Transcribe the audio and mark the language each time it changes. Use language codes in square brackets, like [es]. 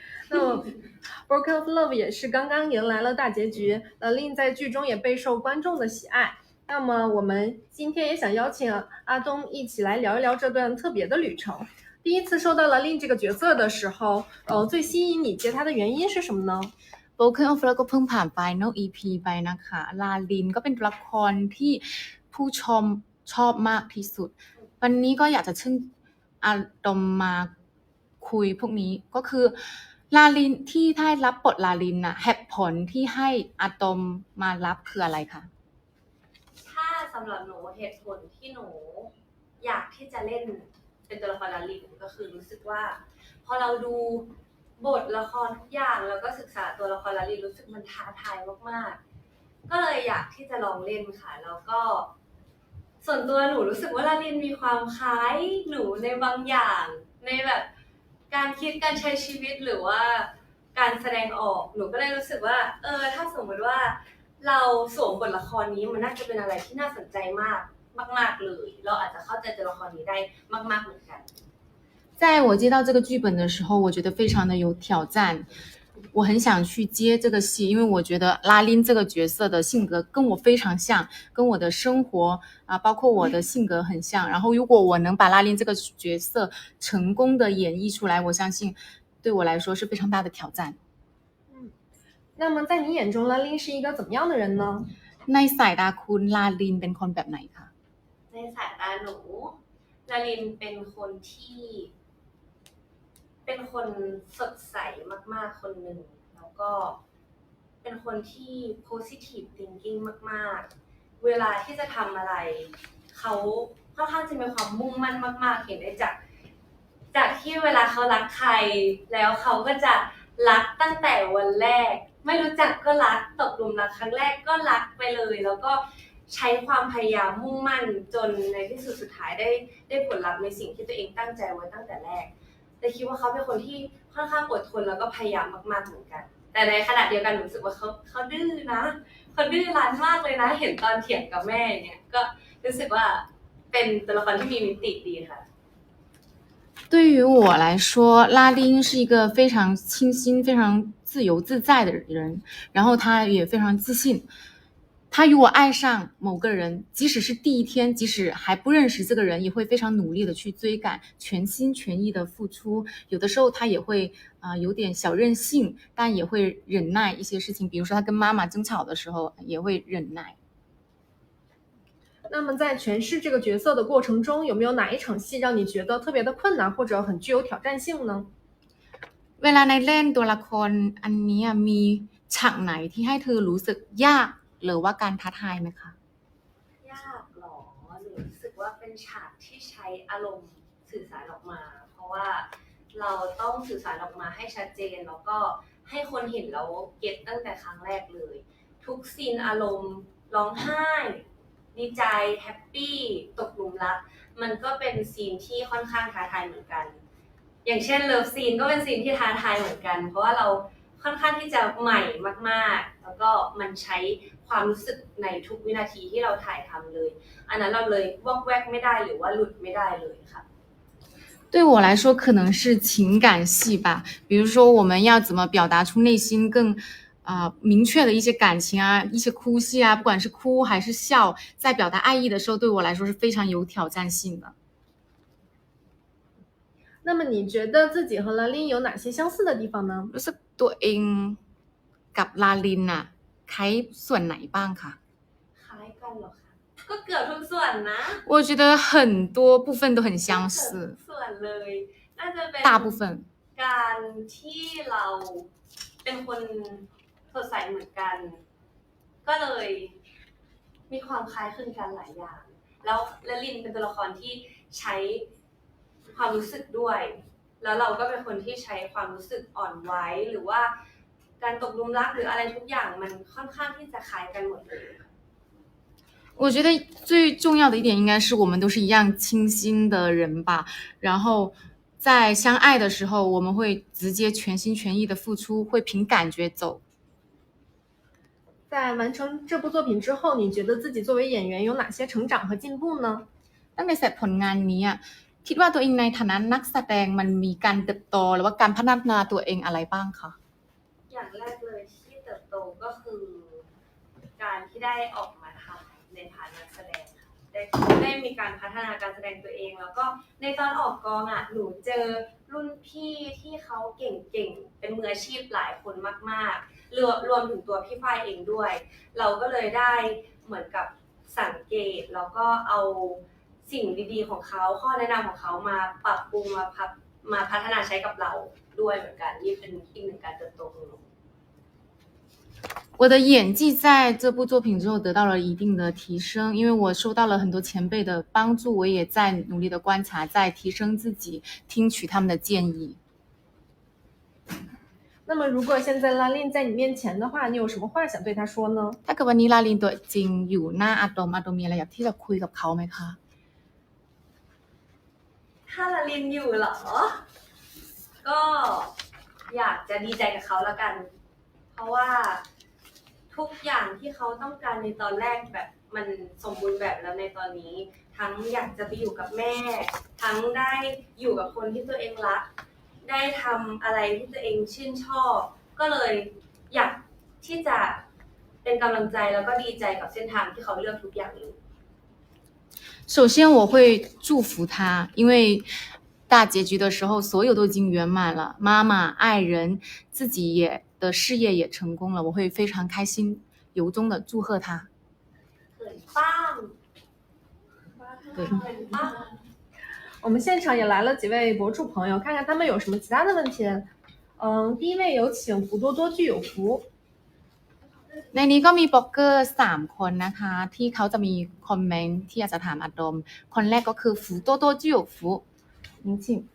[zh] 那么 Broken of Love 也是刚刚迎来了大结局，Lin 在剧中也备受观众的喜爱。那么我们今天也想邀请阿东一起来聊一聊这段特别的旅程。第一次收到了 Lin 这个角色的时候，最吸引你接他的原因是什么呢？ [th] Broken of Love ก็เพิ่งผ่าน Final EP ไปนะคะลาลินก็เป็นตัวละครที่ผู้ชมชอบมากที่สุดวันนี้ก็อยากจะเชิญอาดมมาคุยพวกนี้ก็คือลาลินที่ได้รับบทลาลินเหตุผลที่ให้อาดมมารับคืออะไรคะ ถ้าสำหรับหนูเหตุผลที่หนูอยากที่จะเล่นเป็นตัวละครลาลินก็คือรู้สึกว่าพอเราดูบทละครทุกอย่างแล้วก็ศึกษาตัวละครลาลินรู้สึกมันท้าทายมากๆก็เลยอยากที่จะลองเล่นค่ะแล้วก็ ส่วนตัวหนูรู้สึกว่าลาลินมีความคล้ายหนูในบางอย่างในแบบการคิดการใช้ชีวิตหรือว่าการแสดงออกหนูก็เลยรู้สึกว่าถ้าสมมติว่าเราสวมบทละครนี้มันน่าจะเป็นอะไรที่น่าสนใจมากเลยเราอาจจะเข้าใจตัวละครนี้ได้มากๆเหมือนกัน [zh] 在我接到这个剧本的时候，我觉得非常的有挑战。我很想去接这个戏，因为我觉得拉琳这个角色的性格跟我非常像，跟我的生活包括我的性格很像。然后如果我能把拉琳这个角色成功的演绎出来，我相信对我来说是非常大的挑战。那么在你眼中拉琳是一个怎么样的人呢？ [th] ในสายตาคุณลาลินเป็นคนแบบไหนคะ ในสายตาหนูลาลินเป็นคนที่เป็นคนสดใสมากๆคนหนึ่งแล้วก็เป็นคนที่ [en] positive thinking [th] มากๆเวลาที่จะทำอะไรเขาค่อนข้างจะมีความมุ่งมั่นมากๆเห็นได้จากที่เวลาเขารักใคร แล้วเขาก็จะรักตั้งแต่วันแรกไม่รู้จักก็รักตกหลุมรักครั้งแรกก็รักไปเลยแล้วก็ใช้ความพยายามมุ่งมั่นจนในที่สุดท้ายได้ผลลัพธ์ในสิ่งที่ตัวเองตั้งใจไว้ตั้งแต่แรกแต่คิดว่าเขาเป็นคนที่ค่อนข้างอดทนแล้วก็พยายามมากๆเหมือนกันแต่ในขณะเดียวกันรู้สึกว่าเขาดื้อนะเขาดื้อรั้นมากเลยนะเห็นตอนเถียงกับแม่เนี่ยก็รู้สึกว่าเป็นตัวละครที่มีมิติดีค่ะ [zh] 对于我来说，拉丁是一个非常清新、非常自由自在的人，然后他也非常自信。他如果爱上某个人，即使是第一天，即使还不认识这个人，也会非常努力的去追赶，全心全意的付出。有的时候他也会有点小任性，但也会忍耐一些事情，比如说他跟妈妈争吵的时候也会忍耐。那么在诠释这个角色的过程中，有没有哪一场戏让你觉得特别的困难或者很具有挑战性呢？ [th] เวลาในเล่นตัวละครอันนี้มีฉากไหนที่ให้เธอรู้สึกยากหรือว่าการท้าทายไหมคะ ยากหรอหนูรู้สึกว่าเป็นฉากที่ใช้อารมณ์สื่อสารออกมาเพราะว่าเราต้องสื่อสารออกมาให้ชัดเจนแล้วก็ให้คนเห็นแล้วเก็ตตั้งแต่ครั้งแรกเลยทุกซีนอารมณ์ร้องไห้ ดีใจแฮปปี้ตกหลุมรักมันก็เป็นซีนที่ค่อนข้างท้าทายเหมือนกันอย่างเช่นเลิฟซีนก็เป็นซีนที่ท้าทายเหมือนกันเพราะว่าเราค่อนข้างที่จะใหม่มากๆแล้วก็มันใช้ความรู้สึกในทุกวินาทีที่เราถ่ายทำเลยอันนั้นเราเลยวอกแวกไม่ได้หรือว่าหลุดไม่ได้เลยค่ะ [zh] 对我来说可能是情感戏吧，比如说我们要怎么表达出内心更明确的一些感情啊，一些哭戏啊，不管是哭还是笑，在表达爱意的时候对我来说是非常有挑战性的。那么你觉得自己和拉琳有哪些相似的地方呢？ [th] รู้สึกตัวเองกับลาลินน่ะคล้ายส่วนไหนบ้างคะ คล้ายกันเหรอคะก็เกือบทุกส่วนนะ [zh] 我觉得很多部分都很相似 [th] ส่วนเลยน่าจะเป็น [zh] 大部分 [th] การที่เราเป็นคนสดใสเหมือนกันก็เลยมีความคล้ายคลึงกันหลายอย่างแล้วลินเป็นตัวละครที่ใช้ความรู้สึกด้วยแล้วเราก็เป็นคนที่ใช้ความรู้สึกอ่อนไหวหรือว่าการตกหลุมรักหรืออะไรทุกอย่างมันค่อนข้างที่จะคล้ายกันหมดเลย [zh] 我觉得最重要的一点应该是我们都是一样清新的人吧，然后在相爱的时候我们会直接全心全意的付出，会凭感觉走。在完成这部作品之后，你觉得自己作为演员有哪些成长和进步呢？ [th] ตั้งแต่เสร็จผลงานนี้คิดว่าตัวเองในฐานะนักแสดงมันมีการเติบโตหรือว่าการพัฒนาตัวเองอะไรบ้างคะ อย่างแรกเลยที่เติบโตก็คือการที่ได้ออกมาทำในฐานะนักแสดงได้มีการพัฒนาการแสดงตัวเองแล้วก็ในตอนออกกองหนูเจอรุ่นพี่ที่เขาเก่งๆเป็นมืออาชีพหลายคนมากๆรวมถึงตัวพี่ฝ้ายเองด้วยเราก็เลยได้เหมือนกับสังเกตแล้วก็เอา สิ่งดีๆของเขาข้อแนะนำของเขามาปรับปรุงมาพัฒนาใช้กับเราด้วยเหมือนกันนี่เป็นอีกหนึ่งการเติบโตของหนู [zh] 我的演技在这部作品之后得到了一定的提升，因为我收到了很多前辈的帮助，我也在努力的观察，在提升自己，听取他们的建议。那么如果现在拉令在你面前的话，你有什么话想对他说呢？ [th] ถ้าเกิดวันนี้ลาลินตัวจริงอยู่หน้าอาดมมีอะไรอยากที่จะคุยกับเขาไหมคะ ถ้าลาลินอยู่เหรอ ก็อยากจะดีใจกับเขาละกัน เพราะว่าทุกอย่างที่เขาต้องการในตอนแรกแบบมันสมบูรณ์แบบแล้วในตอนนี้ ทั้งอยากจะไปอยู่กับแม่ ทั้งได้อยู่กับคนที่ตัวเองรัก ได้ทำอะไรที่ตัวเองชื่นชอบ ก็เลยอยากที่จะเป็นกำลังใจแล้วก็ดีใจกับเส้นทางที่เขาเลือกทุกอย่างเลย [zh] 首先我会祝福他，因为大结局的时候所有都已经圆满了，妈妈、爱人、自己也的事业也成功了，我会非常开心，由衷的祝贺他。很棒，对很棒。我们现场也来了几位博主朋友，看看他们有什么其他的问题。第一位有请福多多具有福。 [th] ในนี้ก็มีบล็อกเกอร์3คนนะคะที่เขาจะมีคอมเมนต์ที่อยากจะถามอาดมคนแรกก็คือ福多多具有福 [zh] 您请